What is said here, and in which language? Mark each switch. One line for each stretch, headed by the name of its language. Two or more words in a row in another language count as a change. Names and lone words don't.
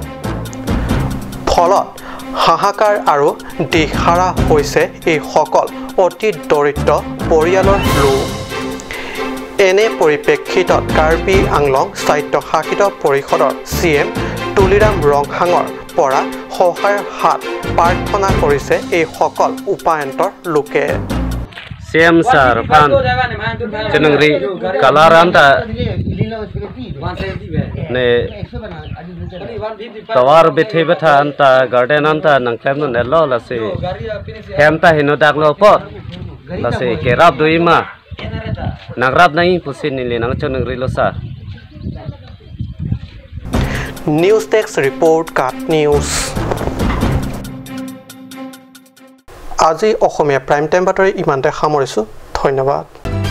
Assamese: ফলত হাহাকাৰ আৰু দিশহাৰা হৈছে এই সকল অতি দৰিদ্ৰ পৰিয়ালৰ লোক এনে পৰিপ্ৰেক্ষিতত কাৰ্বি আংলং স্বায়ত্তশাসিত পৰিষদৰ CM তুলিৰাম ৰংহাঙৰ পৰা সহায়ৰ হাত প্ৰাৰ্থনা কৰিছে এই সকল উপায়ন্তৰ লোকে
English: CM sir
Karbi: pan jenengri kalaranta ne tawar bethe betha anta garden anta nangklem no nelo lase hemta hino daklo pot lase kerap doima nagrab nai pusin nile nang jenengri lo sir
English: News Text Report Cut News
Assamese: আজি অসমীয়া
English: prime time
Assamese: বাতৰি ইমানতে সামৰিছো ধন্যবাদ